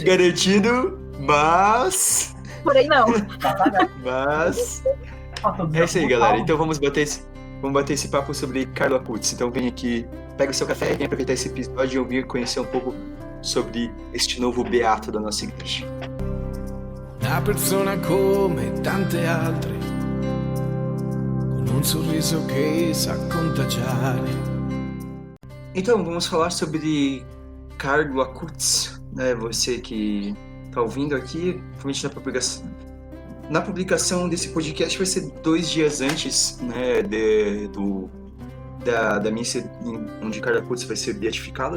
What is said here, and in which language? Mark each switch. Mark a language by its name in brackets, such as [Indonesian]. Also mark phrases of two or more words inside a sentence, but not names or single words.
[Portuguese] Garantido, mas... Porém não. Mas... É isso aí, galera. Então vamos bater esse papo sobre Carlo Acutis. Então vem aqui, pega o seu café, vem aproveitar esse episódio e ouvir, conhecer um pouco sobre este novo beato da nossa igreja. [Italian] Una persona come tante altre, con sorriso che sa contagiare. [Portuguese] Então, vamos falar sobre Carlo Acutis, né? Você que está ouvindo aqui, provavelmente na publicação desse podcast vai ser 2 dias antes, né, da missa onde Carlo Acutis vai ser beatificado.